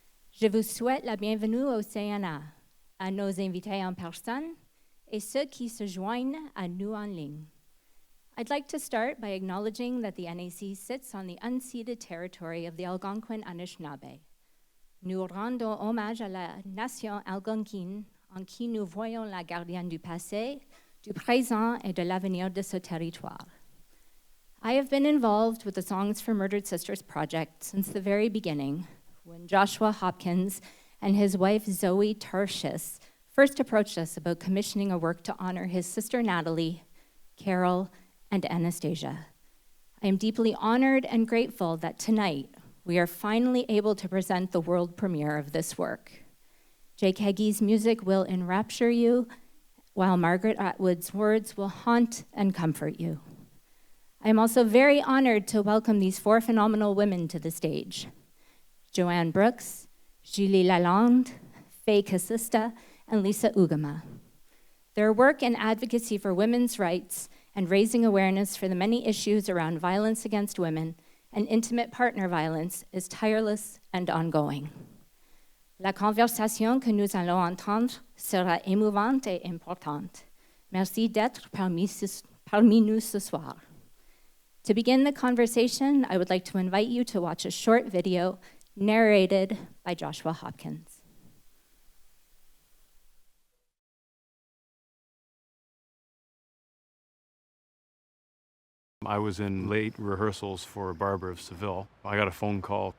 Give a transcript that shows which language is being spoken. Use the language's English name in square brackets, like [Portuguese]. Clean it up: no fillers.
[French] Je vous souhaite la bienvenue au CNA, à nos invités en personne, et ceux qui se joignent à nous en ligne. [English] I'd like to start by acknowledging that the NAC sits on the unceded territory of the Algonquin Anishinaabe. [French] Nous rendons hommage à la nation algonquine en qui nous voyons la gardienne du passé, du présent et de l'avenir de ce territoire. [English] I have been involved with the Songs for Murdered Sisters project since the very beginning, when Joshua Hopkins and his wife Zoe Tertius first approached us about commissioning a work to honor his sister Natalie, Carol, and Anastasia. I am deeply honored and grateful that tonight we are finally able to present the world premiere of this work. Jake Heggie's music will enrapture you, while Margaret Atwood's words will haunt and comfort you. I am also very honored to welcome these four phenomenal women to the stage: Joanne Brooks, Julie Lalonde, Faye Casista, and Lisa Ugama. Their work and advocacy for women's rights and raising awareness for the many issues around violence against women and intimate partner violence is tireless and ongoing. [French] La conversation que nous allons entendre sera émouvante et importante. Merci d'être parmi nous ce soir. [English] To begin the conversation, I would like to invite you to watch a short video narrated by Joshua Hopkins. I was in late rehearsals for Barbara of Seville. I got a phone call.